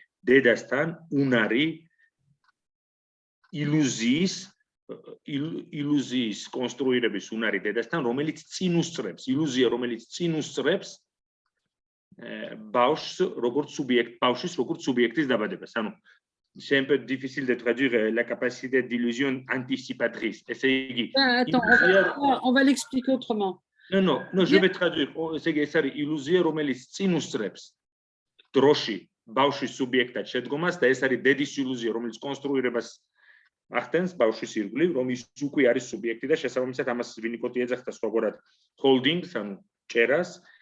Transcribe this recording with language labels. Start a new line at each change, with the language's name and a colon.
Georgian: დედასთან უნარი ილუზიის კონსტრუირების უნარი დედასთან, რომელიც წინ უსწრებს, ილუზია, რომელიც წინ usწრებს ბავშვს როგორც სუბიექტის დაბადებას.
French: ანუ c'est un peu difficile de traduire la capacité d'illusion anticipatrice. Attends, on va l'expliquer autrement. Non, je vais traduire. C'est illusion
Georgian: რომელიც წინ უსწრებს დროში ბავშვის სუბიექტად შედგომას და ეს არის დედის ილუზია, რომელიც კონსტრუირებას ახდენს ბავშვის ირგვლივ, რომ ის უკვე არის სუბიექტი და შესაბამისად ამას ვინიკოტი ეძახდა სხვაგვარად holdings, ანუ ჭერას